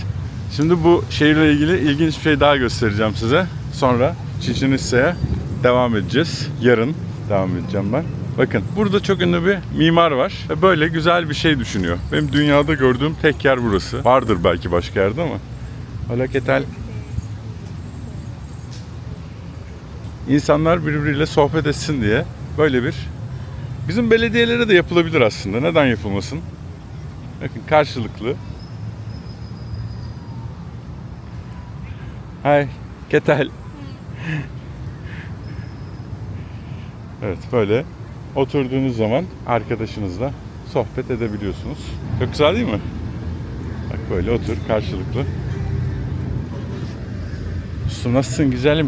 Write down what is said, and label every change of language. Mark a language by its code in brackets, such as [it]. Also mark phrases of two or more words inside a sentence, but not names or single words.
[tr] Evet, Şimdi bu şehirle ilgili ilginç bir şey daha göstereceğim size. Sonra Chichén Itza'ya devam edeceğiz. Yarın devam edeceğim ben. Bakın burada çok ünlü bir mimar var ve böyle güzel bir şey düşünüyor. Benim dünyada gördüğüm tek yer burası. Vardır belki başka yerde ama. [es] Hola, ¿qué tal? [tr] İnsanlar birbiriyle sohbet etsin diye böyle bir, bizim belediyelere de yapılabilir aslında. Neden yapılmasın? Bakın karşılıklı. [es] Hi, ¿qué tal? [tr] Evet, böyle oturduğunuz zaman arkadaşınızla sohbet edebiliyorsunuz. Çok güzel değil mi? Bak böyle otur karşılıklı. Ustum nasılsın güzelim?